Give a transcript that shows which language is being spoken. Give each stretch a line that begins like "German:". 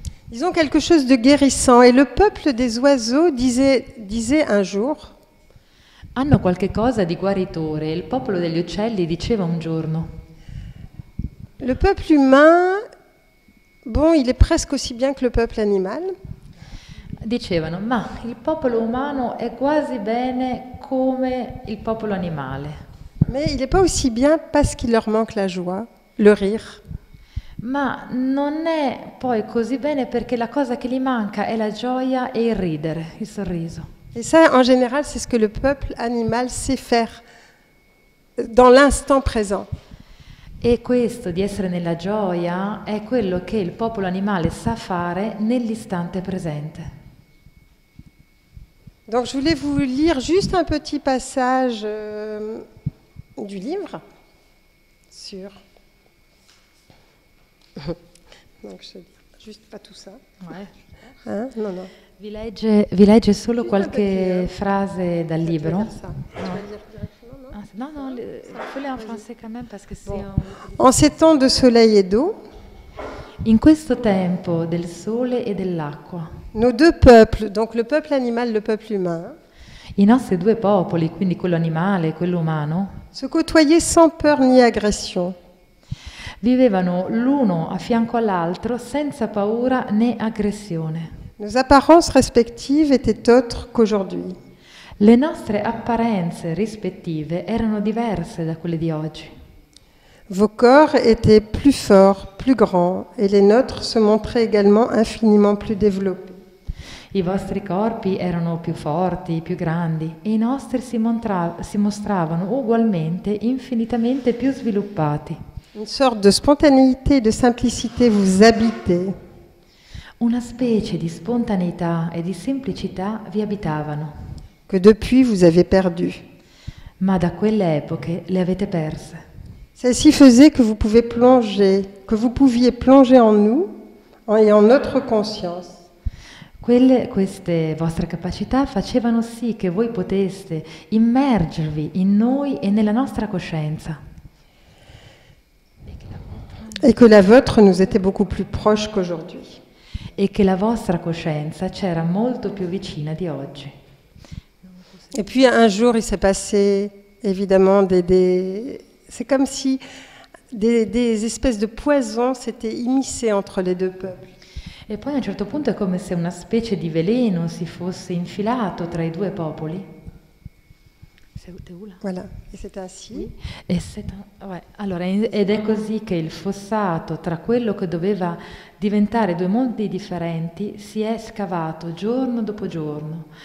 French: Ils ont quelque chose de guérissant. Et le peuple des oiseaux disait un jour,
Italian: Hanno qualche cosa di guaritore. Il popolo degli uccelli diceva un giorno:
French: le peuple humain, il est presque aussi bien que le peuple animal.
Italian: Dicevano, ma il popolo umano è quasi bene come il popolo animale.
French: Mais il n'est pas aussi bien parce qu'il leur manque la joie, le rire.
Italian: Ma non è poi così bene perché la cosa che gli manca è la gioia e il ridere, il sorriso.
French: Et ça, en général, c'est ce que le peuple animal sait faire dans l'instant présent.
Italian: E questo di essere nella gioia è quello che il popolo animale sa fare nell'istante presente.
French: Donc je voulais vous lire juste un petit passage du livre sur... Donc je te dis juste pas tout ça. Hein? Non, non.
Italian: Vi legge solo qualche frase dal libro?
French: Non, fais-le en français quand même parce que En ces temps de soleil et d'eau,
Italian: in questo tempo del sole e dell'acqua,
French: nos deux peuples, donc le peuple animal, le peuple humain,
Italian: i nostri due popoli, quindi quello animale e quello umano,
French: se côtoyaient sans peur ni agression.
Italian: Vivevano l'uno a fianco all'altro senza paura né aggressione.
French: Nos apparences respectives étaient autres qu'aujourd'hui.
Italian: Le nostre apparenze rispettive erano diverse da quelle di oggi.
French: Vos corps étaient plus forts, plus grands, et les nôtres se montraient également infiniment plus développés.
Italian: I vostri corpi erano più forti, più grandi, e i nostri si mostravano ugualmente infinitamente più sviluppati.
French: Une sorte de spontanéité et de simplicité vous habitait.
Italian: Una specie di spontaneità e di semplicità vi abitavano,
French: que depuis vous avez perdu.
Italian: ma da quelle epoche le avete perse.
French: Celle-ci faisait que vous pouviez plonger en nous et en notre conscience.
Italian: Queste vostre capacità facevano sì che voi poteste immergervi in noi e nella nostra coscienza.
French: Et que la vôtre nous était beaucoup plus proche qu'aujourd'hui.
Italian: E che la vostra coscienza c'era molto più vicina di oggi.
French: Et puis un jour, il s'est passé évidemment c'est comme si des espèces de poisons s'étaient immiscés entre les deux peuples.
Italian: E poi a un certo punto è come se una specie di veleno si fosse infilato tra i due popoli.
French: Voilà, et c'est ainsi.
Italian: Allora, ed è così che il fossato tra quello che doveva diventare due mondi differenti si è scavato giorno dopo giorno.